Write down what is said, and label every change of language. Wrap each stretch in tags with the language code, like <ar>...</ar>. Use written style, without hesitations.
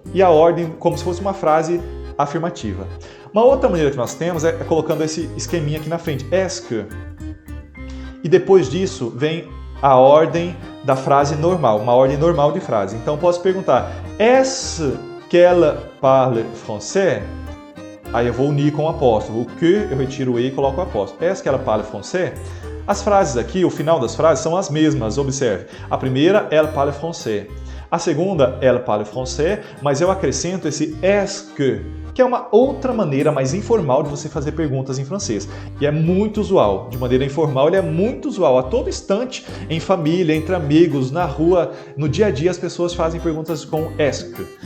<pt>E a ordem como se fosse uma frase afirmativa. Uma outra maneira que nós temos é colocando esse esqueminha aqui na frente.</pt> <fr>Est-ce que?</fr> <pt>E depois disso vem a ordem da frase normal, uma ordem normal de frase. Então, eu posso perguntar,</pt> <fr>est-ce qu'elle parle français?</fr> <pt>Aí eu vou unir com o apóstrofo. O que, eu retiro o e e coloco o apóstrofo.</pt> <fr>Est-ce qu'elle parle français?</fr> <pt>As frases aqui, o final das frases são as mesmas, observe. A primeira,</pt> <fr>elle parle français.</fr> <pt>A segunda,</pt> <fr>elle parle français,</fr> <pt>mas eu acrescento esse est-ce que é uma outra maneira mais informal de você fazer perguntas em francês. E é muito usual, de maneira informal, ele é muito usual. A todo instante, em família, entre amigos, na rua, no dia a dia, as pessoas fazem perguntas com</pt> <fr>est-ce que.</fr>